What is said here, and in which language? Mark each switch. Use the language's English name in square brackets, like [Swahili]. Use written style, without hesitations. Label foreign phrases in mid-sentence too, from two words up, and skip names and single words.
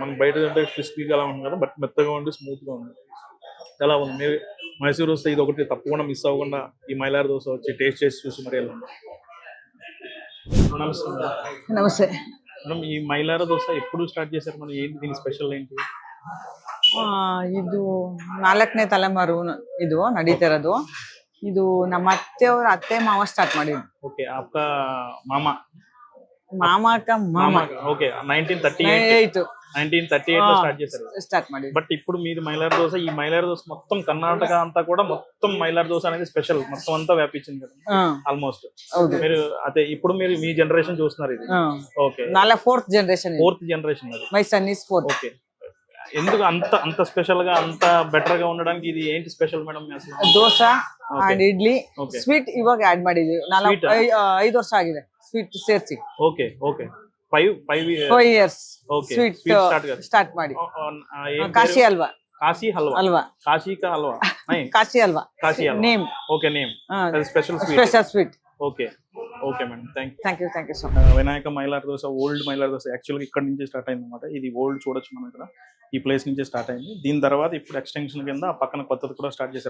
[Telugu] మనం బయట అంటే క్రిస్పీగా అలా ఉంది కదా, బట్ మెత్తగా ఉండి స్మూత్గా ఉంది. ఎలా ఉంది. మీరు మైసూర్ వస్తే ఇది ఒకటి తప్పకుండా మిస్ అవ్వకుండా ఈ మైలార్ దోశ వచ్చి టేస్ట్ చేసి చూసి మరి వెళ్ళండి. నమస్తే. నమస్తే మేడం, ఈ మైలార్ దోశ ఎప్పుడు స్టార్ట్ చేశారు? మనం ఏంటి దీని స్పెషల్ ఏంటి? [Kannada] ಇದು 4ನೇ ತಲೆಮಾರು ಇದು ನಡೀತಿರೋದು. ಇದು ನಮ್ಮ ಅತ್ತೆಯವ್ರ ಅತ್ತೆ ಮಾವ ಸ್ಟಾರ್ಟ್ ಮಾಡಿದ್ರು. [Hindi] ओके, आपका मामा [Telugu] మామ ఓకే 1938 లో స్టార్ట్ చేశారు. స్టార్ట్ ಮಾಡಿ. బట్ ఇప్పుడు మీరు మైలార్ దోశ, ఈ మైలార్ దోశ మొత్తం కర్ణాటక అంతా కూడా మొత్తం మైలార్ దోశ అనేది స్పెషల్, మొత్తం అంతా వ్యాపించింది కదా ఆల్మోస్ట్. మీరు అదే ఇప్పుడు మీరు మీ జనరేషన్ చూస్తున్నారు ఇది. ఓకే, [English] fourth generation [Telugu] అది. [English] my son is fourth. [Telugu] ఓకే, ఎందుకు అంత స్పెషల్ గా అంత బెటర్ గా ఉండడానికి ఇది ఏంటి స్పెషల్ మేడం? [Kannada] ದೋಸ ಅಂಡ್ ಇಡ್ಲಿ ಸ್ವೀಟ್ ಇವಾಗ ಆಡ್ ಮಾಡಿದೀವಿ. 5 ವರ್ಷ ಆಗಿದೆ ಸ್ವೀಟ್ ಸೇರಿಸಿ. ಓಕೆ ಓಕೆ 5 years ಸ್ವೀಟ್ ಸ್ಟಾರ್ಟ್ ಮಾಡಿ. ಕಾಶಿ ಹಲ್ವಾ. [Telugu] కాశీ హల్వా. కాశీ కా హల్వా కాశీ హల్వా నేమ్. [English] okay, name special [Telugu] స్వీట్. [English] okay okay madam, thank you so much. [Telugu] వినాయక మైలార్ దోశ, ఓల్డ్ మైలార్ దోశ యాక్చువల్గా ఇక్కడ నుంచి స్టార్ట్ అయింది అనమాట. ఇది ఓల్డ్ చూడొచ్చు మనం ఇక్కడ, ఈ ప్లేస్ నుంచి స్టార్ట్ అయింది. దీని తర్వాత ఇప్పుడు ఎక్స్టెన్షన్ కింద ఆ పక్కన కొత్తది కూడా స్టార్ట్ చేశారు.